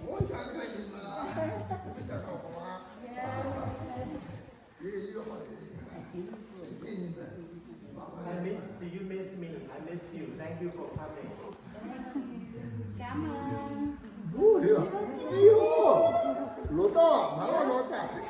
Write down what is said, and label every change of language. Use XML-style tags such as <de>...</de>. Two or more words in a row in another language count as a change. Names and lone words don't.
<en>Do you miss me? I miss you. Thank you for coming.</en> <vi>Cảm ơn.</vi> <ko>뭐야? 이거 로다 나와 로다.</ko>